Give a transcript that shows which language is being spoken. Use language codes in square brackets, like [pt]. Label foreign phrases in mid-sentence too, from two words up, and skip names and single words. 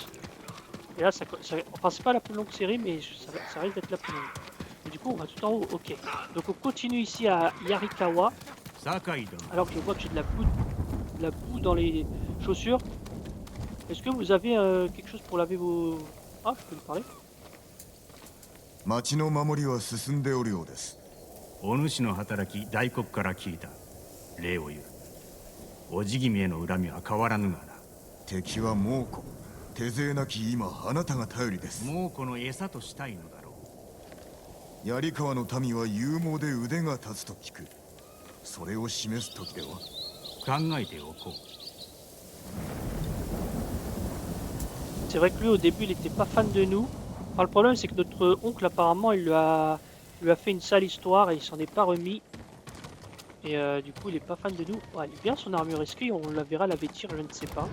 [fr] Et là enfin c'est pas la plus longue série mais ça risque d'être la plus longue. Et du coup on va tout en haut, ok. Donc on continue ici à Yarikawa. Alors que je vois que j'ai de la boue dans les chaussures. Est-ce que vous avez quelque chose pour laver vos... Ah, je peux me parler. [ja] 町の守りは進んでおるようです。お主の働き大黒から聞いた。礼を言う。おじ君への恨みは変わらぬがな。敵は猛虎。手勢なき今あなたが頼りです。猛虎の餌としたいのだろう。槍川の民は勇猛で腕が立つと聞く。それを示す時では。考えておこう。 [fr] C'est vrai que lui au début il était pas fan de nous. Enfin, le problème c'est que notre oncle apparemment il lui a fait une sale histoire et il s'en est pas remis. Et du coup il est pas fan de nous. Ouais, il est bien son armure, est-ce qu'on la verra la vêtir, je ne sais pas.